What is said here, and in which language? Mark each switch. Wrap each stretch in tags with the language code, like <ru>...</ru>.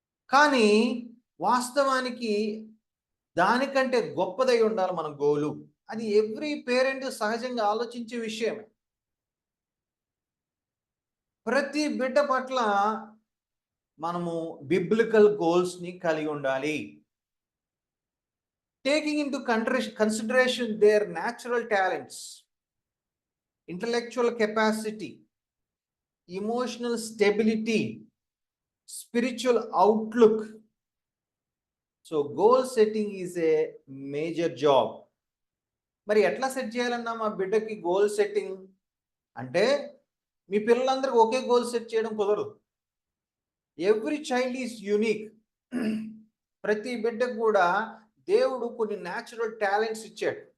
<te>కానీ వాస్తవానికి దానికంటే గొప్పదై ఉండాలి మన గోలు. అది ఎవ్రీ పేరెంట్ సహజంగా ఆలోచించే విషయమే. ప్రతి బిడ్డ పట్ల మనము బిబ్లికల్ గోల్స్ని కలిగి ఉండాలి.</te> <en>Taking into consideration their natural talents, intellectual capacity, emotional stability, spiritual outlook. So goal setting is a major job.</en> <te>మరి ఎట్లా సెట్ చేయాలన్నా మా బిడ్డకి గోల్ సెట్టింగ్ అంటే, మీ పిల్లలందరికీ ఒకే గోల్ సెట్ చేయడం కుదరదు.</te> <en>Every child is unique.</en> <te>ప్రతి బిడ్డకు కూడా దేవుడు కొన్ని న్యాచురల్ టాలెంట్స్ ఇచ్చాడు.</te>